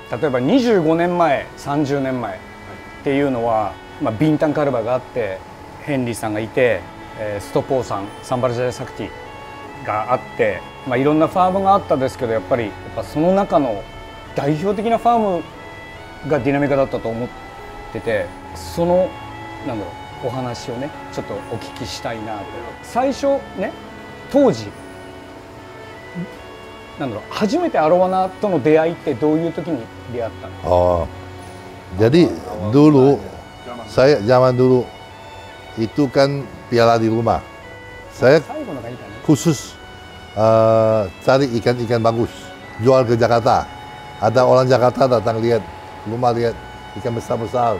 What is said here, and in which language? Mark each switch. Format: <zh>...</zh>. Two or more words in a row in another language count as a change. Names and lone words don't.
<ja>例えば25年前30年前っていうのは、ビンタンカルバがあって、ヘンリーさんがいて、ストポーさん、サンバルジャヤサクティがあって、いろんなファームがあったんですけど、やっぱその中の代表的なファームがディナミカだったと思ってて、そのお話をねちょっとお聞きしたいなと。最初ね、当時初めてアロワナとの出会いってどういう時に出会ったの？</ja> <id>Jadi dulu saya zaman dulu itu kan piala di rumah. Saya khusus cari ikan-ikan bagus, jual ke Jakarta. Ada orang Jakarta datang lihat rumah, lihat ikan besar-besar.</id>